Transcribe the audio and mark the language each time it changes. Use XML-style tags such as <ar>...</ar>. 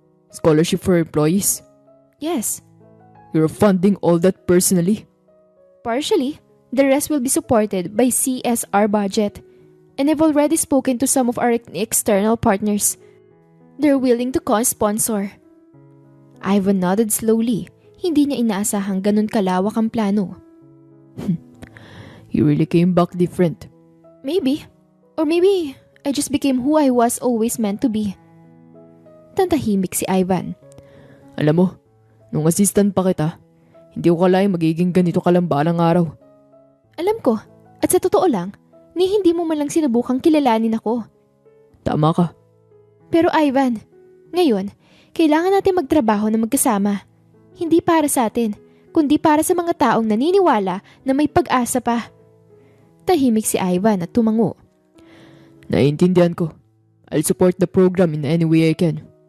<en>Scholarship for employees. Yes. You're funding all that personally? Partially. The rest will be supported by CSR budget. And I've already spoken to some of our external partners. They're willing to co-sponsor. Ivan nodded slowly.</en> <tl>Hindi niya inaasahang ganun kalawak ang plano.</tl> <en>You really came back different. Maybe. Or maybe I just became who I was always meant to be.</en> <tl>Tantahimik si Ivan. Alam mo, nung assistant pa kita, hindi ko kalaing magiging ganito kalambalang araw. Alam ko. At sa totoo lang, ni hindi mo man lang sinubukang kilalanin ako. Tama ka. Pero Ivan, ngayon, kailangan natin magtrabaho na magkasama. Hindi para sa atin, kundi para sa mga taong naniniwala na may pag-asa pa. Tahimik si Ivan at tumango. Naiintindihan ko.</tl> <en>I'll support the program in any way I can.</en>